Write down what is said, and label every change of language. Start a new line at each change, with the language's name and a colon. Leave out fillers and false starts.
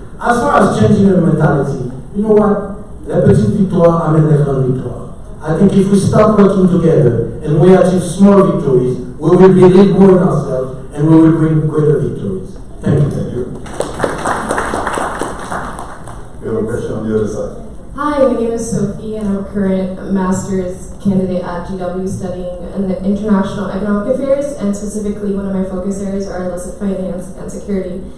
English: As far as changing the mentality, you know what?
French: Les petites victoires amènent les grandes victoires.
English: I think if we start working together and we achieve small victories, we will believe more in ourselves and we will bring greater victories. Thank you. Thank you. We have a question on the other side. Hi, my name is Sophie, and I'm a current master's candidate at GW studying international economic affairs, and specifically one of my focus areas are illicit finance and security.